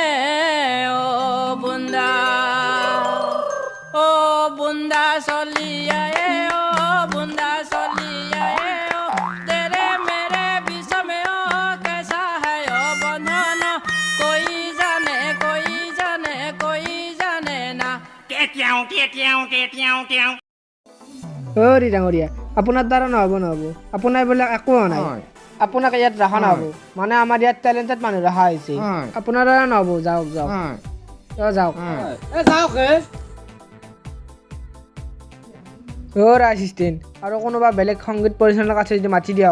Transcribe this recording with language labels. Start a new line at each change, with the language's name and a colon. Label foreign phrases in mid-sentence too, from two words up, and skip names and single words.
Hindi: ओ बुंदा सोलिया बुंदा सोलिया तेरे मेरे विषय में कैसा है बंधन कोई जाने ना।
Assamese: হৰি ডাঙৰীয়া আপোনাৰ দ্বাৰা নহ'ব আপোনাৰ এইবিলাক একো হোৱা নাই আপোনাক ইয়াত ৰখা নহ'ব মানে আমাৰ ইয়াত টেলেণ্টেড মানুহ ৰখা হৈছে আপোনাৰ দ্বাৰা নহ'ব যাওক যাওক এছিষ্টেণ্ট আৰু কোনোবা বেলেগ সংগীত পৰিচালক আছে যদি মাতি দিয়ক